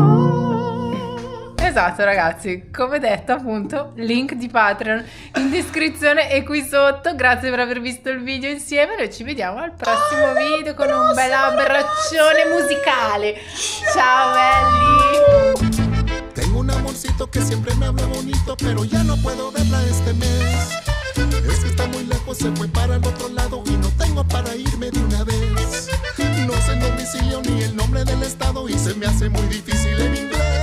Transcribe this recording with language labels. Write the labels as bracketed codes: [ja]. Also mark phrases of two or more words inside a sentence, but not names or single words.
[it] Esatto, ragazzi, come detto appunto, link di Patreon in descrizione e qui sotto. Grazie per aver visto il video insieme, noi ci vediamo al prossimo video con un bel abbraccione musicale. Ciao belli! [es] Tengo un amorcito que siempre me habla bonito, pero ya no puedo verla este mes. Es que está muy lejos, se fue para el otro lado y no tengo para irme de una vez. No sé el domicilio ni el nombre del estado y se me hace muy difícil en inglés.